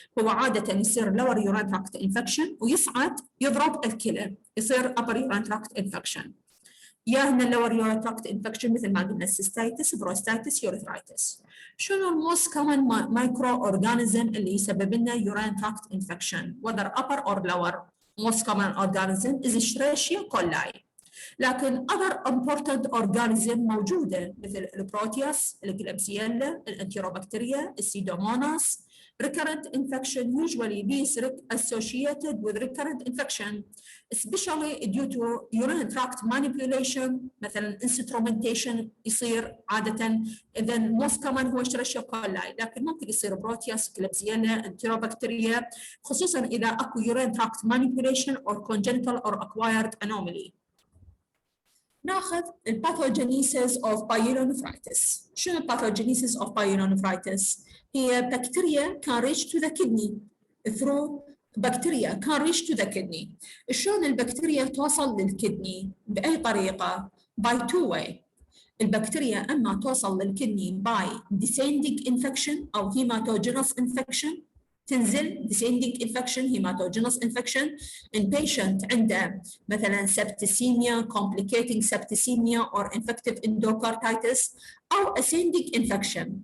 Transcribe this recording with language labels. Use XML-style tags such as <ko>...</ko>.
<en>هو عادة يصير lower urinary tract infection</en> <ar>ويصعد يضرب الكلى،</ar> <en>يصير upper urinary tract infection. يا هنا اللور urinary tract infection مثل ما قلنا cystitis, prostatitis, urethritis. شنو الموست كومن مايكرو اورجانيزم اللي يسبب لنا urinary tract infection whether upper or lower؟ most common organism is Escherichia coli.</en> <ar>لكن</ar> <en>other important organism</en> <ar>موجودة مثل البروتياس، الكليبسيلا، الانتيروبكتيريا، السيدوموناس.</ar> <en>Recurrent infection usually is associated with recurrent infection, especially due to urinary tract manipulation.</en> <ar>مثلا instrumentation يصير عادة. إذا most common هو Escherichia coli، لكن ممكن يصير بروتياس، كليبسيلا، انتيروبكتيريا، خصوصا إذا أكو urinary tract manipulation or congenital or acquired anomaly.</ar> <en>ناخذ Pathogenesis of Pyelonephritis. شنو Pathogenesis of Pyelonephritis؟ هي بكتيريا can reach to the kidney through bacteria can reach to the kidney.</en> <ar>شلون البكتيريا توصل للكدني؟ بأي طريقة؟</ar> <en>by two way. البكتيريا أما توصل للكدني by descending infection أو hematogenous infection، تنزل descending infection, hematogenous infection in patient عنده مثلا septicemia, complicating septicemia or infective endocarditis، أو ascending infection.</en>